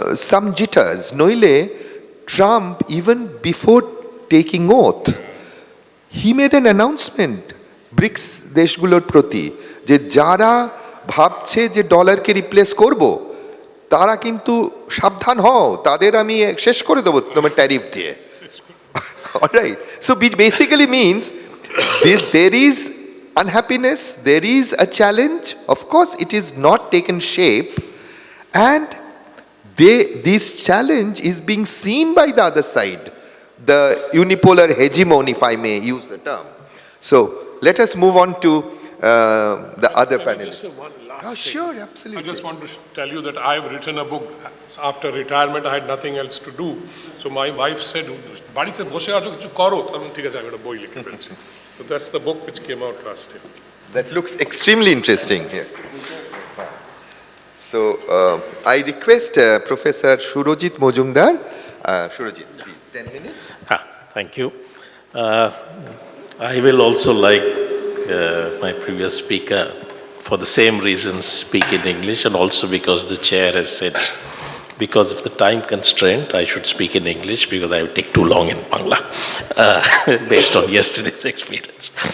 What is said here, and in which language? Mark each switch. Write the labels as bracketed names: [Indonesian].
[English] some jitters, [Bangla] নইলে Trump [English] even before taking oath he made an announcement [Bangla] bricks দেশগুলোর প্রতি, যে যারা ভাবছে যে ডলারকে রিপ্লেস করব তারা কিন্তু সাবধান হও, তাদের আমি শেষ করে দেবো তোমার ট্যারিফ দিয়ে। [English] Alright, so which basically means there is unhappiness, there is a challenge, of course it is not taken shape, and this challenge is being seen by the other side, the unipolar hegemon, if I may use the term. So let us move on to the other panelists. Just one last Oh, thing. sure, absolutely. I just want to tell you that I've written a book. After retirement, I had nothing else to do. So my wife said, [Bangla] বাড়িতে বসে আছো কিছু করো, তখন ঠিক আছে আমি একটা বই লিখে ফেলছি। [English] So that's the book which came out last year. That looks extremely interesting here. So I request Professor Surojit Mojumdar. Surojit, please, 10 minutes. Thank you. I will also, like my previous speaker, for the same reasons, speak in English, and also because the chair has said, because of the time constraint, I should speak in English because I would take too long in Bangla, based on yesterday's experience.